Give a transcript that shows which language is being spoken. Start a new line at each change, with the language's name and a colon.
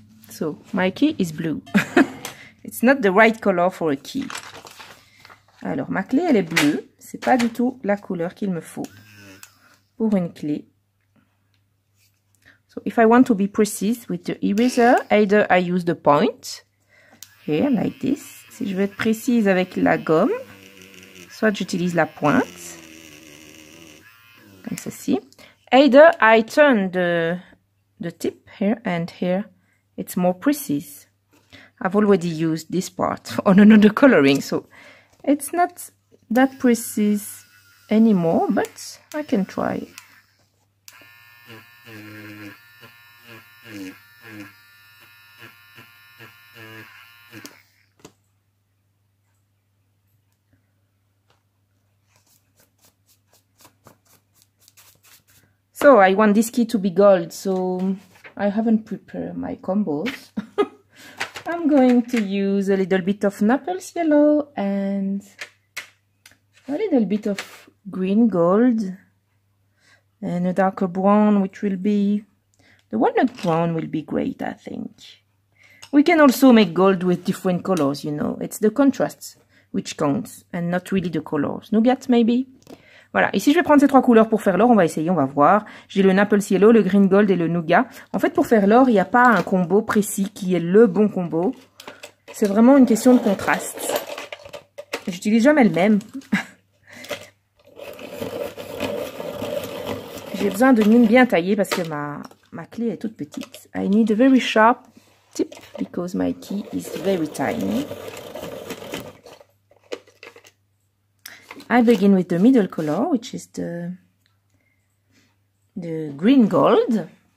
English: So, my key is blue. It's not the right color for a key.
French: Alors, ma clé, elle est bleue. C'est pas du tout la couleur qu'il me faut pour une clé.
English: So, if I want to be precise with the eraser, either I use the point, here, like this.
French: Si je veux être précise avec la gomme, soit j'utilise la pointe, comme ceci.
English: Either I turn the tip here and here, it's more precise. I've already used this part on another coloring, so it's not that precise anymore, but I can try. So I want this key to be gold, so I haven't prepared my combos. I'm going to use a little bit of Naples yellow and a little bit of green gold and a darker brown, which will be, the walnut brown will be great, I think. We can also make gold with different colors, you know. It's the contrast which counts and not really the colors. Nougat, maybe?
French: Voilà, ici je vais prendre ces trois couleurs pour faire l'or, on va essayer, on va voir. J'ai le Naples Yellow, le Green Gold et le Nougat. En fait, pour faire l'or, il n'y a pas un combo précis qui est le bon combo. C'est vraiment une question de contraste. J'utilise jamais le même. J'ai besoin de mine bien taillée parce que ma clé est toute petite.
English: I need a very sharp tip because my key is very tiny. I begin with the middle color, which is the green gold.